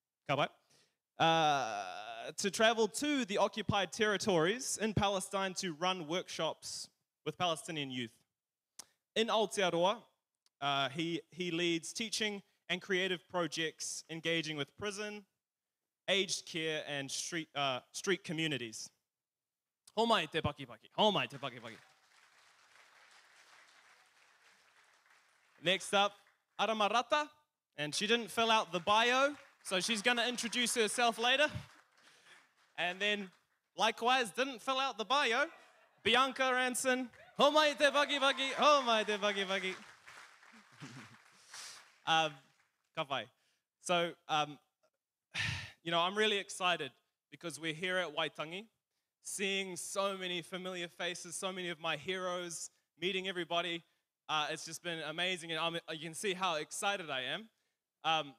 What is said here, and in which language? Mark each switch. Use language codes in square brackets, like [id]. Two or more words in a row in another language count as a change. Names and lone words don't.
[en] To travel to the occupied territories in Palestine to run workshops with Palestinian youth. In Aotearoa, he leads teaching and creative projects engaging with prison, aged care, and street communities. [mi] Homai te paki paki, homai te paki paki. [en] Next up, Aramarata, and she didn't fill out the bio, so she's going to introduce herself later. And then, likewise, didn't fill out the bio, Bianca Ranson. [mi] Homai te paki paki, homai te paki paki. Ka whai. [en] So, I'm really excited because we're here at Waitangi, seeing so many familiar faces, so many of my heroes, meeting everybody. It's just been amazing, and you can see how excited I am.